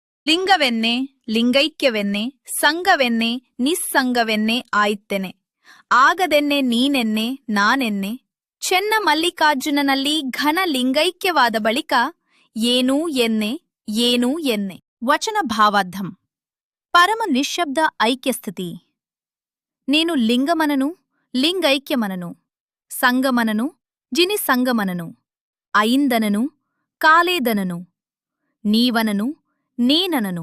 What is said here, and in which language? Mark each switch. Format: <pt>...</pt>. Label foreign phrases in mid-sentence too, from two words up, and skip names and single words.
<kn>ಲಿಂಗವೆನ್ನೆ ಲಿಂಗೈಕ್ಯವೆನ್ನೆ ಸಂಗವೆನ್ನೆ ನಿಸ್ಸಂಗವೆನ್ನೆ ಆಯಿತ್ತೆನೆ ಆಗದೆನ್ನೆ ನೀನೆನ್ನೆ ನಾನೆನ್ನೆ ಚೆನ್ನ ಮಲ್ಲಿಕಾರ್ಜುನನಲ್ಲಿ ಘನ ಲಿಂಗೈಕ್ಯವಾದ ಬಳಿಕ ಏನೂ ಎನ್ನೆ ಏನೂ ಎನ್ನೆ.</kn> <te>వచన భావార్థం పరమ నిశ్శబ్ద ఐక్యస్థితి. నేను లింగమనను లింగైక్యమనను సంగమనను జిని సంగమనను అయిందనను కాలేదనను నీవనను నేననను.</te>